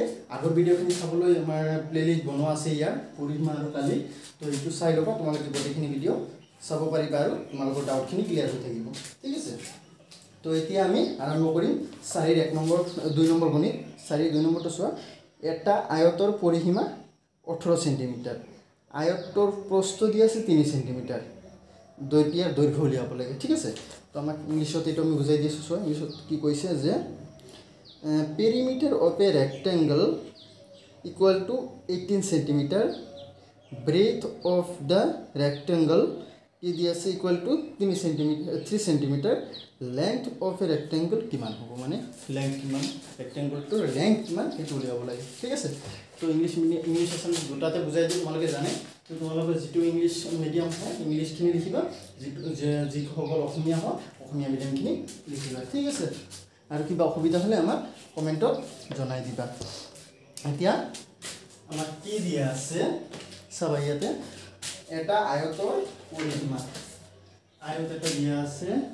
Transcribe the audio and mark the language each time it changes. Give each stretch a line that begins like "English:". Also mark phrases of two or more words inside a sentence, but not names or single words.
Assamese: আগৰ ভিডিঅ'খিনি চাবলৈ আমাৰ প্লেলিষ্ট বনোৱা আছে ইয়াৰ পৰিসীমা আৰু কালি তো এইটো চাই লবা তোমালোকে গোটেইখিনি ভিডিঅ' চাব পাৰিবা আৰু তোমালোকৰ
English: doubt clear
Assamese: হৈ থাকিব ঠিক আছে তো এতিয়া আমি আৰম্ভ কৰিম 4 ৰ 1 নম্বৰ 2 নম্বৰ গণিত 4 2 নম্বৰটো চোৱা এটা আয়তৰ পৰিসীমা 18 সেন্টিমিটার আয়তৰ প্ৰস্থ দিয়া আছে 3 সেন্টিমিটার দৈৰ্ঘ্য উলিয়াব লাগে ঠিক আছে তো আমাক ইংলিশত এটা আমি বুজাই দিছো চোৱা ইংলিশত কি কৈছে যে
English: perimeter of a rectangle equal to 18 centimeter breadth of the rectangle
Assamese: কি দিয়া আছে
English: equal to 3 centimeter length of a rectangle
Assamese: কিমান হ'ব মানে length কিমান
English: rectangle to length
Assamese: কিমান সেইটো উলিয়াব লাগে ঠিক আছে তো ইংলিশ আসান দুটাতে বুজাই দিম তোমালোকে জানে তো তোমালোকে যেটো
English: English medium
Assamese: হয় ইংলিশ খিনি লিখিবা যেটো যি সকল অসমীয়া হয় অসমীয়া মিডিয়াম খিনি লিখিবা ঠিক আছে আৰু কিবা অসুবিধা হলে আমাক কমেন্টত জনাই দিবা এতিয়া আমাক কি দিয়া আছে চাবা ইয়াতে এটা আয়তৰ পৰিসীমা আয়ত এটা দিয়া আছে